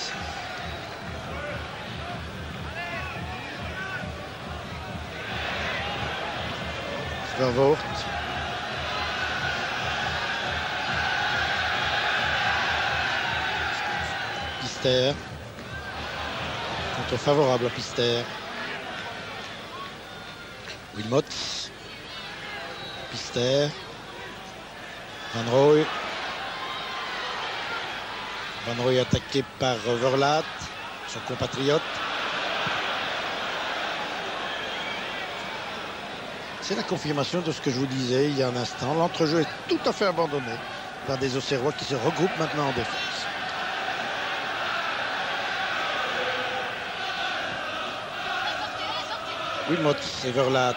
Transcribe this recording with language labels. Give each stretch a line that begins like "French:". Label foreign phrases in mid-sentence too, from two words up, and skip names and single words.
French: Vervoort. Pister. Contre favorable à Pister. Wilmots. Pister. Van Rooij. Van Rooij attaqué par Verlaat, son compatriote. C'est la confirmation de ce que je vous disais il y a un instant. L'entrejeu est tout à fait abandonné par des Auxerrois qui se regroupent maintenant en défense. Wilmots et Verlaat.